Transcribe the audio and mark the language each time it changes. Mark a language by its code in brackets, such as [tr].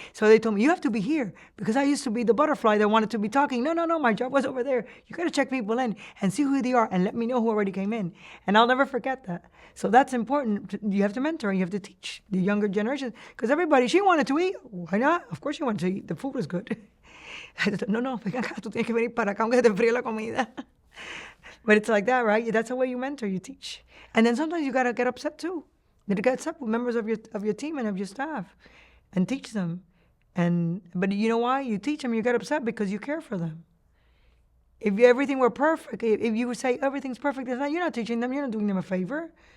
[en] So they told me, you have to be here. Because I used to be the butterfly that wanted to be talking. No, no, no, my job was over there. You got to check people in and see who they are and let me know who already came in. And I'll never forget that. So that's important. You have to mentor and you have to teach the younger generations. Because everybody, she wanted to eat. Why not? Of course she wanted to eat. The food was good. [es] No, no, ven acá, tú tienes que venir para acá aunque te fríe la comida. [en] But it's like that, right? That's the way you mentor, you teach. And then sometimes you gotta get upset too. You gotta get upset with members of your team and of your staff and teach them. But you know why? You teach them, you get upset because you care for them. If everything were perfect, if you would say everything's perfect, you're not teaching them, you're not doing them a favor.